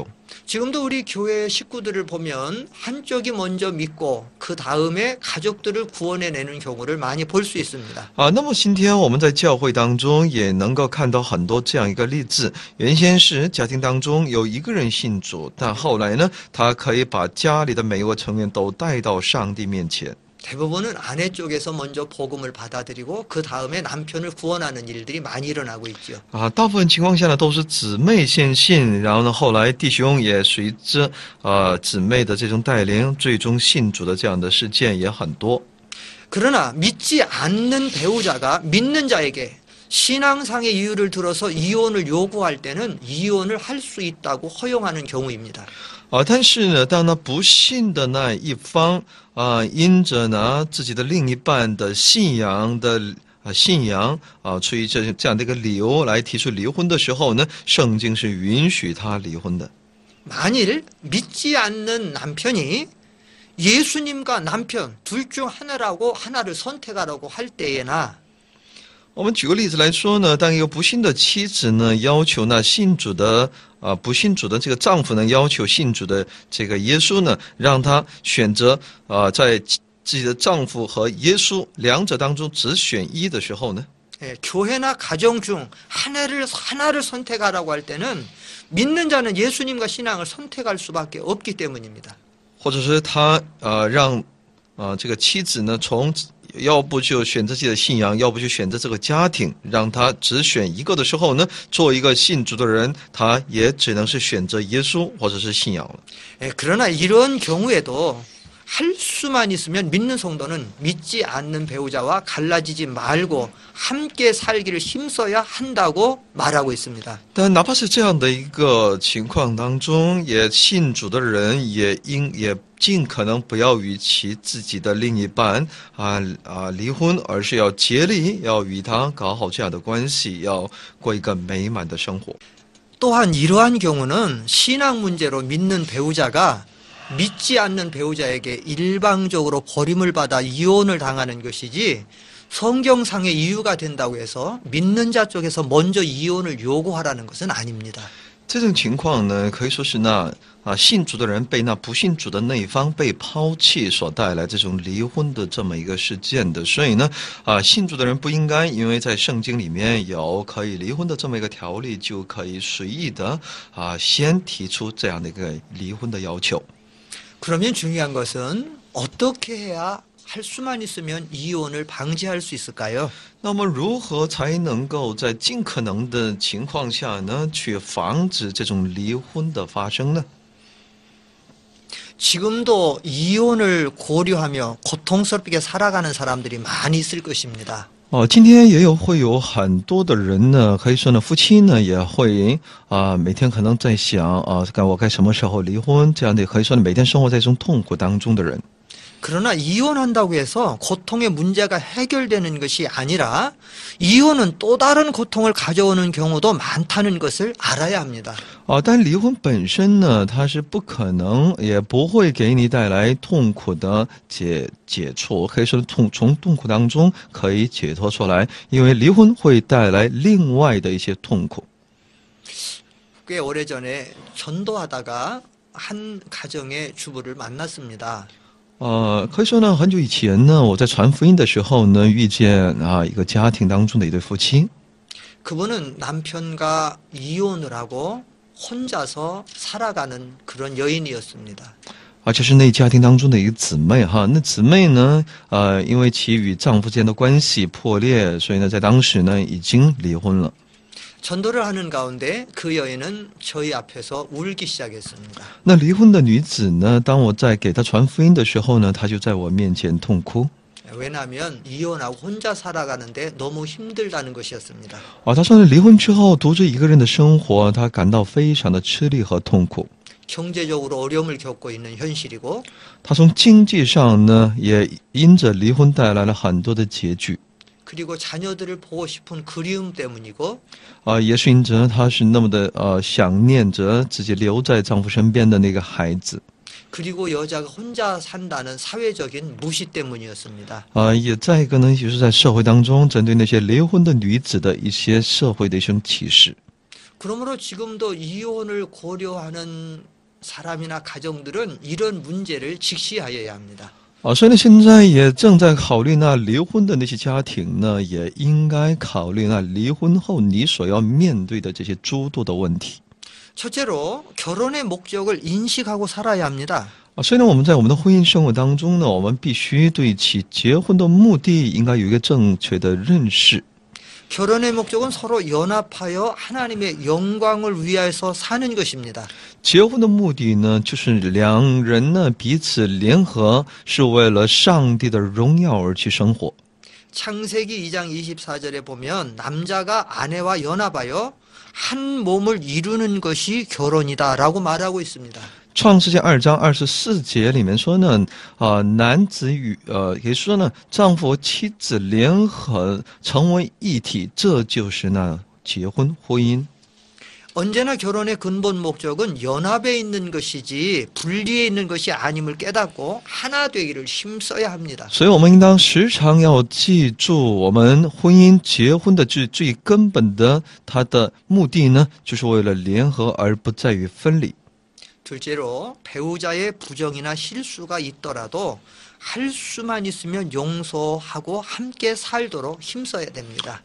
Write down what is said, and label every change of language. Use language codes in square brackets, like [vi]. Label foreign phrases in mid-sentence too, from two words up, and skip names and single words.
[ko] 지금도 우리 교회 식구들을 보면 한쪽이 먼저 믿고 그 다음에 가족들을 구원해내는 경우를 많이 볼 수 있습니다. [zh] 那么今天我们在教会当中也能够看到很多这样一个例子。原先是家庭当中有一个人信主，但后来呢，他可以把家里的每一个成员都带到上帝面前。 [ko] 대부분은 아내 쪽에서 먼저 복음을 받아들이고 그 다음에 남편을 구원하는 일들이 많이 일어나고 있죠. [zh] 大部分情况下呢，都是姊妹先信，然后呢，后来弟兄也随着姊妹的这种带领，最终信主的这样的事件也很多。 [ko] 그러나 믿지 않는 배우자가 믿는 자에게 신앙상의 이유를 들어서 이혼을 요구할 때는 이혼을 할 수 있다고 허용하는 경우입니다. [zh] 但是呢，当那不信的那一方因着呢自己的另一半的信仰出于这样的一个理由来提出离婚的时候呢，圣经是允许他离婚的。 [ko] 만일 믿지 않는 남편이 예수님과 남편 둘 중 하나를 선택하라고 할 때에나 [zh] 我们举个例子来说呢，当一个不信的妻子呢要求那信主的不信主的这个丈夫呢要求信主的这个耶稣呢，让他选择在自己的丈夫和耶稣两者当中只选一的时候呢， [ko] 교회나 가정 중 하나를 선택하라고 할 때는 믿는 자는 예수님과 신앙을 선택할 수밖에 없기 때문입니다. [zh] 或者是他让这个妻子呢从要不就选择自己的信仰，要不就选择这个家庭，让他只选一个的时候呢，做一个信主的人，他也只能是选择耶稣或者是信仰了。 [ko] 그러나 이런 경우에도 할 수만 있으면 믿는 성도는 믿지 않는 배우자와 갈라지지 말고 함께 살기를 힘써야 한다고 말하고 있습니다. [zh] 但哪怕是这样的一个情况当中，也信主的人也尽可能不要与其自己的另一半离婚，而是要竭力要与他搞好这样的关系，要过一个美满的生活。 [ko] 또한 이러한 경우는 신앙 문제로 믿는 배우자가 믿지 않는 배우자에게 일방적으로 버림을 받아 이혼을 당하는 것이지 성경상의 이유가 된다고 해서 믿는 자 쪽에서 먼저 이혼을 요구하라는 것은 아닙니다. [zh] 这种情况呢，可以说是那信主的人被那不信主的那一方被抛弃所带来这种离婚的这么一个事件的，所以呢，信主的人不应该因为在圣经里面有可以离婚的这么一个条例，就可以随意的先提出这样的一个离婚的要求。 [ko] 그러면 중요한 것은 어떻게 해야 할 수만 있으면 이혼을 방지할 수 있을까요? [zh] 那么如何才能够在尽可能的情况下呢，去防止这种离婚的发生呢？ [ko] 지금도 이혼을 고려하며 고통스럽게 살아가는 사람들이 많이 있을 것입니다. [zh] 今天也会有很多的人呢，可以说呢，夫妻呢也会每天可能在想我该什么时候离婚，这样的可以说呢，每天生活在这种痛苦当中的人。 [ko] 그러나 이혼한다고 해서 고통의 문제가 해결되는 것이 아니라 이혼은 또 다른 고통을 가져오는 경우도 많다는 것을 알아야 합니다. [zh] 但离婚本身呢，它是不可能，也不会给你带来痛苦的解除，可以说从痛苦当中可以解脱出来，因为离婚会带来另外的一些痛苦。 [ko] 꽤 오래전에 전도하다가 한 가정의 주부를 만났습니다. [zh] 可以说呢，很久以前呢，我在传福音的时候呢，遇见一个家庭当中的一对夫妻。 [ko] 그분은 남편과 이혼을 하고 혼자서 살아가는 그런 여인이었습니다. [zh] 这是那家庭当中的一个姊妹哈，那姊妹呢，因为其与丈夫间的关系破裂，所以呢，在当时呢，已经离婚了。 [ko] 전도를 하는 가운데 그 여인은 저희 앞에서 울기 시작했습니다. [zh] 那离婚的女子呢，当我在给她传福音的时候呢，她就在我面前痛哭。 [ko] 왜냐하면 이혼하고 혼자 살아가는데 너무 힘들다는 것이었습니다. [zh] 她说呢，离婚之后独自一个人的生活，她感到非常的吃力和痛苦。 [ko] 경제적으로 어려움을 겪고 있는 현실이고 [zh] 她从经济上呢，也因着离婚带来了很多的拮据。 [ko] 그리고 자녀들을 보고 싶은 그리움 때문이고 [zh] 也是因着她是那么的想念着自己留在丈夫身边的那个孩子。 [ko] 그리고 여자가 혼자 산다는 사회적인 무시 때문이었습니다. [zh] 也再一个呢，就是在社会当中针对那些离婚的女子的一些社会的一种歧视。 [ko] 그러므로 지금도 이혼을 고려하는 사람이나 가정들은 이런 문제를 직시하여야 합니다. [zh] 所以呢，现在也正在考虑那离婚的那些家庭呢，也应该考虑那离婚后你所要面对的这些诸多的问题。 [ko] 첫째로 결혼의 목적을 인식하고 살아야 합니다. [zh] 所以呢，我们在我们的婚姻生活当中呢，我们必须对其结婚的目的应该有一个正确的认识。 [ko] 결혼의 목적은 서로 연합하여 하나님의 영광을 위하여서 사는 것입니다. [zh] 结婚的目的呢，就是两人呢彼此联合，是为了上帝的荣耀而去生活。 [ko] 창세기 2장 24절에 보면 남자가 아내와 연합하여 한 몸을 이루는 것이 결혼이다라고 말하고 있습니다. [zh] 创世纪2章24节里面说呢，男子与也说呢，丈夫和妻子联合成为一体，这就是那结婚婚姻。 [ko] 언제나 결혼의 근본 목적은 연합에 있는 것이지 분리에 있는 것이 아님을 깨닫고 하나 되기를 힘써야 합니다. [zh] 所以我们应当时常要记住，我们婚姻结婚的最根本的它的目的呢，就是为了联合，而不在于分离。 [ko] 둘째로 배우자의 부정이나 실수가 있더라도 할 수만 있으면 용서하고 함께 살도록 힘써야 됩니다.